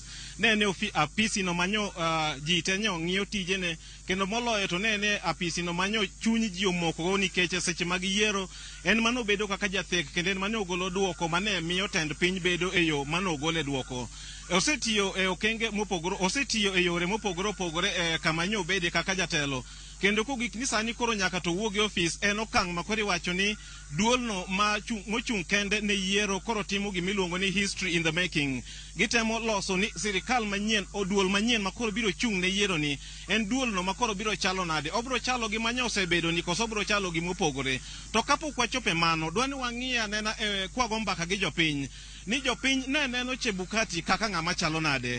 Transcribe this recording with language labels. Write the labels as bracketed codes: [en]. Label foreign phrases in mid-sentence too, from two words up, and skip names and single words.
[luo] Nene apisi no manyo ji te nyo ng'iyo tijene kendo moloyo to nene apisi no manyo chuny ji omoko nikech seche mag yiero en mano bedo kaka jathek kendo en mano ogolo duoko mane miyo tend piny bedo e yo mano ogole duoko. Osetiyo e okenge mopogore, osetiyo e yore mopogore opogore kama nyo bede kaka jatelo. Kendo kogik ni sani koro nyaka to wuog e ofis en okang' ma koro iwacho ni duolno mochung' kende ne yiero koro timo gimiluongo ni [en] history in the making. [luo] Gitemo loso ni sirikal manyien o duol manyien ma koro biro chung' ne yiero ni en duolno ma koro biro chalo nade. Obro chalo gi manya osebedo ni koso obro chalo gi mopogore. To kapok wachope mano dwani wang'iya nena kwago mbaka gi jopiny ni jopiny ne neno Chebukati kaka ng'ama chalo nade.